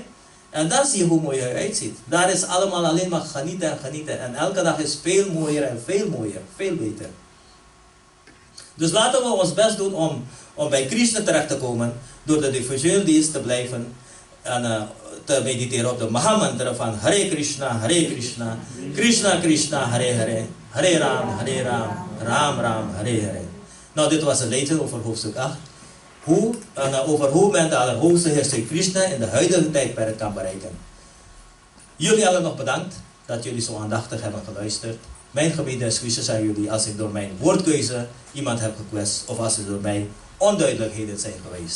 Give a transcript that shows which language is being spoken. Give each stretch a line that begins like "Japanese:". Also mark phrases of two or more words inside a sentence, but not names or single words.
Dutch: En dan zie je hoe mooi hij uitziet. Daar is allemaal alleen maar genieten en genieten. En elke dag is veel mooier en veel mooier. Veel beter. Dus laten we ons best doen om bij Krishna terecht te komen. Door de diffusieuze dienst te blijven. En te mediteren op de Mahamantra van Hare Krishna, Krishna Krishna, Hare Hare, Hare Ram, Ram Ram, Hare Hare. Nou, dit was een lezing over hoofdstuk 8. Over hoe men de allerhoogste Heer Sri Krishna in de huidige tijdperk kan bereiken. Jullie allen nog bedankt dat jullie zo aandachtig hebben geluisterd. Mijn gebeden en excuses aan jullie als ik door mijn woordkeuze iemand heb gekwetst of als er door mij onduidelijkheden zijn geweest.